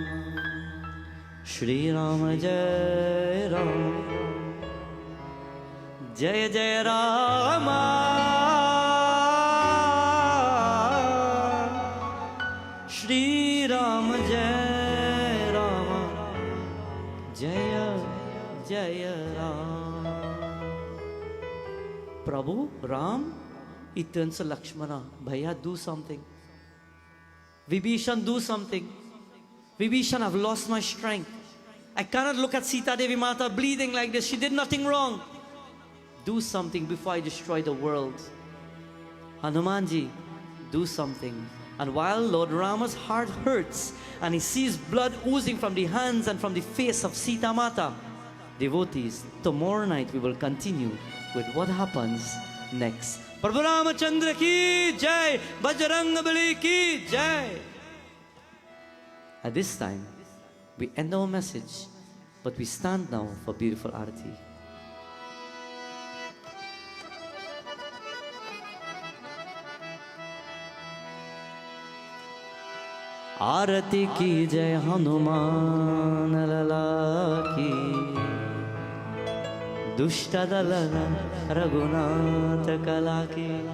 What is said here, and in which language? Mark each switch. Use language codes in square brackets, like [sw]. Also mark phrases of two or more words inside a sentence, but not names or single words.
[hi] श्री राम जय राम जय जय राम श्री राम जय राम जय जय राम. [en] Prabhu Ram, he turns to Lakshmana. Bhaiya, do something. Vibhishan, do something. Vibhishan, I've lost my strength. I cannot look at Sita Devi Mata bleeding like this. She did nothing wrong. Do something before I destroy the world. Hanumanji, do something. And while Lord Rama's heart hurts and he sees blood oozing from the hands and from the face of Sita Mata, devotees, tomorrow night we will continue with what happens next. [hi] प्रभु रामचंद्र की जय, बजरंग की जय. [en] At this time, we end our message, but we stand now for beautiful arati. [hi] आरती की जय हनुमान लला की दुष्ट दलन रघुनाथ कला की